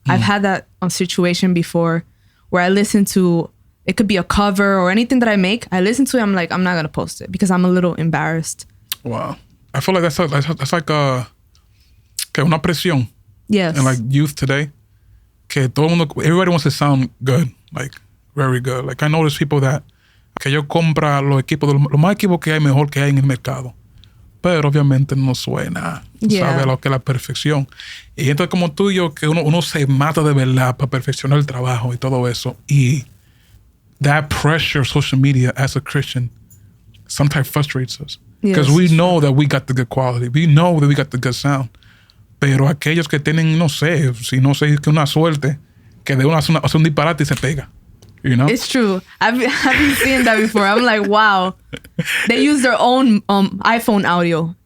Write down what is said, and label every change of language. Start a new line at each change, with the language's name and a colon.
English: I've had that situation before where I listen to, it could be a cover or anything that I make. I listen to it, I'm like, I'm not gonna post it because I'm a little embarrassed. Wow, I feel like that's like una presión. Yes. And like youth today, que todo el mundo, everybody wants to sound good, like very good.
Spanish: Like I know there's people that que ellos compran los equipos, los más equipos que hay, mejor que hay en el mercado. Pero obviamente no suena, sabe lo que es la perfección. Y entonces como tú y yo, que uno se mata de verdad para perfeccionar el trabajo y todo eso.
English: Y that pressure of social media as a Christian sometimes frustrates us. Because we know that we got the good quality. We know that we got the good sound.
Spanish: Pero aquellos que tienen, no sé, si no sé, que una suerte, que de una hace un disparate y se pega.
English: You know? It's true. I've been seeing that before. I'm like, wow. They use their own iPhone audio.